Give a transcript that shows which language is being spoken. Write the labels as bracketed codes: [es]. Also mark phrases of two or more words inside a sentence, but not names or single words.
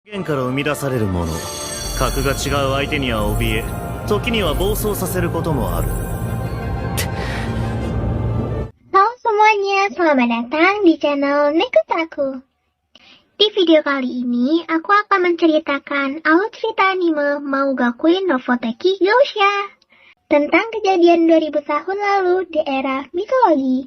[ja] 源から生み出されるもの、格が違う相手には怯え、時には暴走させることもある。 [id] Halo semuanya, selamat datang di channel Nekutaku. Di video kali ini, aku akan menceritakan alur cerita anime Maugakuin no Futeki Gyousha tentang kejadian 2000 tahun lalu di era mitologi.